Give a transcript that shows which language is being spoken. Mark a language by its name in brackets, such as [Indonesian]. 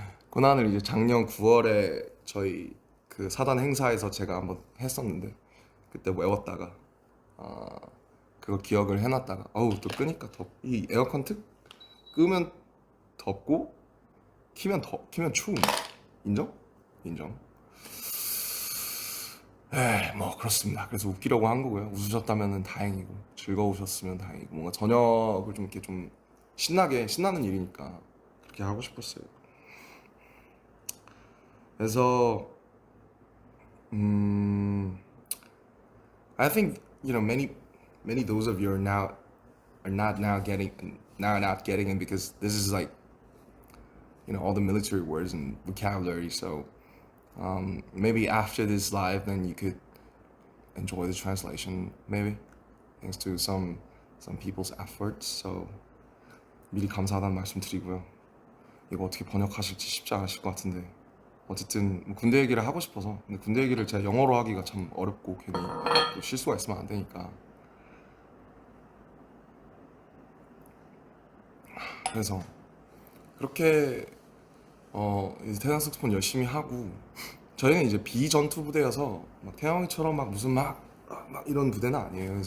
[Korean] 고난을 이제 작년 9월에 저희 그 사단 행사에서 제가 한번 했었는데 그때 외웠다가 아 그거 기억을 해놨다가 어우 또 끄니까 이 에어컨 특 끄면 덥고 키면 추움. 인정? 인정. 뭐 그렇습니다. 그래서 웃기려고 한 거고요. 웃으셨다면 다행이고 즐거우셨으면 다행이고 뭔가 저녁을 좀 이렇게 좀 신나는 일이니까 그렇게 하고 싶었어요. 그래서 음 [English] I think many those of you are not getting it because this is like all the military words and vocabulary. So maybe after this live, then you could enjoy the translation. Maybe thanks to some people's efforts. [Korean] So 미리 감사하다는 말씀 드리고요. 이거 어떻게 번역하실지 쉽지 않으실 것 같은데 어쨌든 뭐 군대 얘기를 하고 싶어서 근데 군대 얘기를 제가 영어로 하기가 참 어렵고 괜히 또 실수가 있으면 안 되니까 그래서 그렇게 이제 태양 색소폰 열심히 하고 저희는 이제 비전투 부대여서 막 태영이처럼 막 무슨 막 이런 부대는 아니에요.